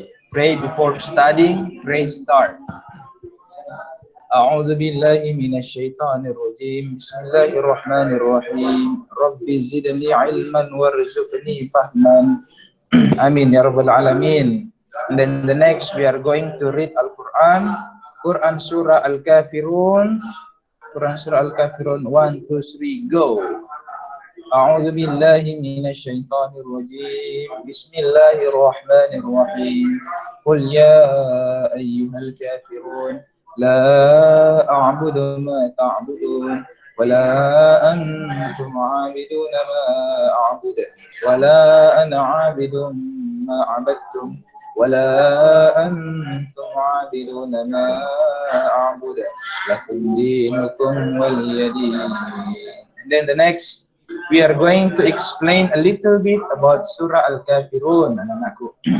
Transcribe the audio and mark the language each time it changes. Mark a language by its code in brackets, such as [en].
[en] Pray before studying, pray start. [ar] أعوذ بالله من الشيطان الرجيم بسم الله الرحمن الرحيم رب زدني علما وارزقني فهما آمين يا رب العالمين. [en] And then the next we are going to read Al-Quran, Quran Surah Al-Kafirun, Quran Surah Al-Kafirun 1, 2, 3, go. [ar] أعوذ بالله من الشيطان الرجيم بسم الله الرحمن الرحيم قل يا أيها الكافرون لا أعبد ما تعبدون ولا أنتم عابدون ما أعبد ولا أنا عابد ما عبدتم ولا أنتم عابدون ما أعبد لكم دينكم ولي دين. [en] And then the next we are going to explain a little bit about Surah Al-Kafirun, [ms] anak-anakku.